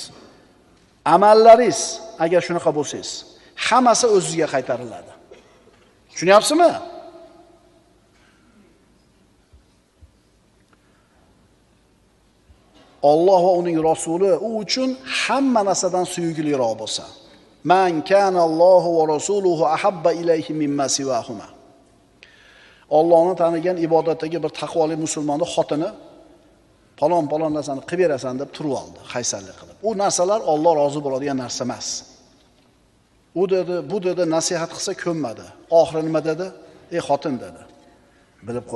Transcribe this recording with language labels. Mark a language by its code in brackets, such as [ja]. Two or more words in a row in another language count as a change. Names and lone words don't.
[uz] Amallaringiz agar shunaqa bo'lsangiz, hammasi o'zingizga qaytariladi. Tushunyapsizmi? Alloh va uning rasuli u uchun hamma narsadan suyukliroq bo'lsa. [ar] من كان الله ورسوله أحب إليه مما سواهما. [uz] Allohni tanigan ibodatdagi bir taqvoli musulmonning xotini palon narsani qilib berasan deb turib oldi, qaysarlik qilib. U narsalar Alloh rozi bo'ladigan narsa emas. U dedi, bu dedi nasihat qilsa ko'nmadi. Oxiri nima dedi? Ey xotin dedi. Bilib qo'y.